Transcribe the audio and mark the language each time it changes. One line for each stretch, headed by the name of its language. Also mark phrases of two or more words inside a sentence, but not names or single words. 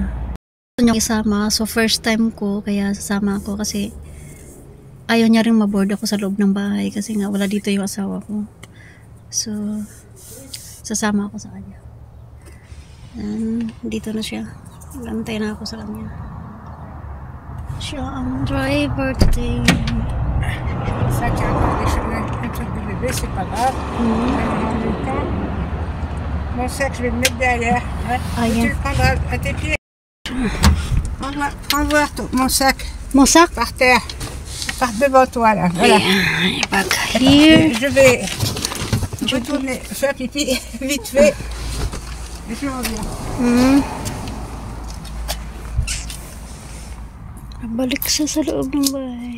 Filipino: Gusto niya isama, so
English: first time
Filipino: ko, kaya sasama ako kasi ayaw niya rin maboard ako sa loob ng bahay kasi nga wala dito yung asawa ko. So, sasama ako sa kanya. And, dito na siya. Gantay na ako sa kanya. Siya ang
English: driver today.
French: Ça, tu as encore un truc de bébé, c'est pas grave. Mon sac, je vais le mettre derrière. Ouais. Tu le prendras à tes pieds. Prends voir mon sac. Mon sac? Par terre. Par devant toi, là. Voilà.
English: Back here.
French: Je vais retourner faire pipi vite fait. Et je reviens.
Filipino: Balik siya sa loob ng bahay.